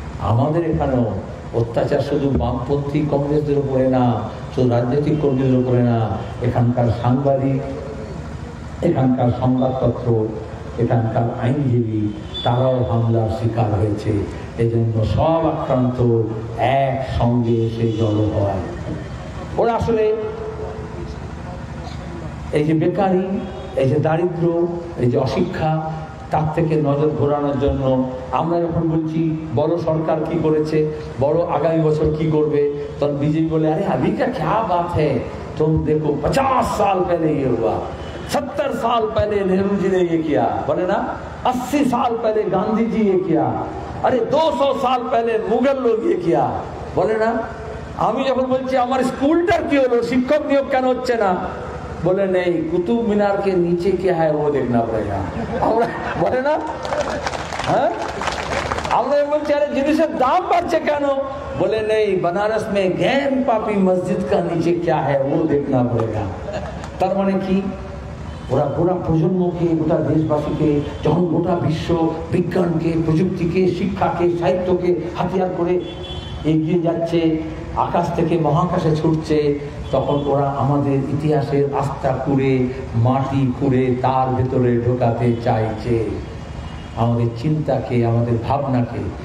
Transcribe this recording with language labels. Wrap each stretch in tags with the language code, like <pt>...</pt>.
<bn>আমাদের এখানেও অত্যাচার শুধু বামপন্থী কংগ্রেসদের উপরে না, শুধু রাজনৈতিক কর্মীদের উপরে না, এখানকার সাংবাদিক, এখানকার সংবাদপত্র, এখানকার আইনজীবী, তারাও হামলার শিকার হয়েছে। এই জন্য সব আক্রান্ত একসঙ্গে এসে জড়ো হয়। ওরা আসলে এই যে বেকারি, এই যে দারিদ্র, এই যে অশিক্ষা, তার থেকে নজর ঘোরানোর জন্য আমরা যখন বলছি বড় সরকার কি করেছে, বড় আগামী বছর কি করবে, তখন বিজেপি বলে, আরে</bn> <hi>अभी का क्या बात है, तुम देखो 50 साल पहले ये हुआ, 70 साल पहले नेहरू जी ने ये किया, बोले ना 80 साल पहले गांधी जी ये किया, अरे 200 साल पहले मुगल लोग ये किया, बोले ना।</hi> <bn>আমি যখন বলছি আমার স্কুলটার কি হলো, শিক্ষক নিয়োগ কেন হচ্ছে না,</bn> <hi>बोले नहीं कुतुब मीनार के नीचे क्या है वो देखना पड़ेगा, बोले ना। हाँ,</hi> <bn>আমরা বলছি আরে জিনিসের দাম বাড়ছে কেন,</bn> <hi>बोले नहीं बनारस में गैन पापी मस्जिद का नीचे क्या है वो देखना पड़ेगा।</hi> <bn>তার মানে কি, ওরা গোটা প্রজন্মকে, গোটা দেশবাসীকে যখন গোটা বিশ্ব বিজ্ঞানকে, প্রযুক্তিকে, শিক্ষাকে, সাহিত্যকে হাতিয়ার করে এগিয়ে যাচ্ছে, আকাশ থেকে মহাকাশে ছুটছে, তখন ওরা আমাদের ইতিহাসের আস্থা খুঁড়ে, মাটি খুঁড়ে তার ভেতরে ঢোকাতে চাইছে আমাদের চিন্তাকে, আমাদের ভাবনাকে।</bn>